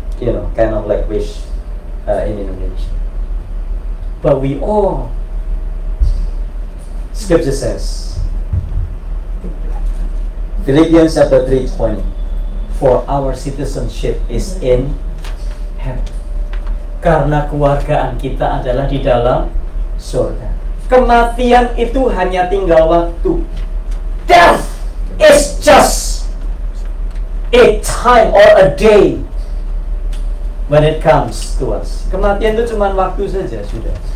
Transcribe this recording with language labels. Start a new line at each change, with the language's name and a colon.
English: kind of like wish in Indonesia. But we all, Scripture says, Philippians chapter 3:20, for our citizenship is in heaven.
Indonesian: Karena kewargaan kita adalah di dalam surga. Kematian itu hanya tinggal waktu.
English: Death is just a time or a day when it comes to us.
Indonesian: Kematian itu cuma waktu saja, sudah.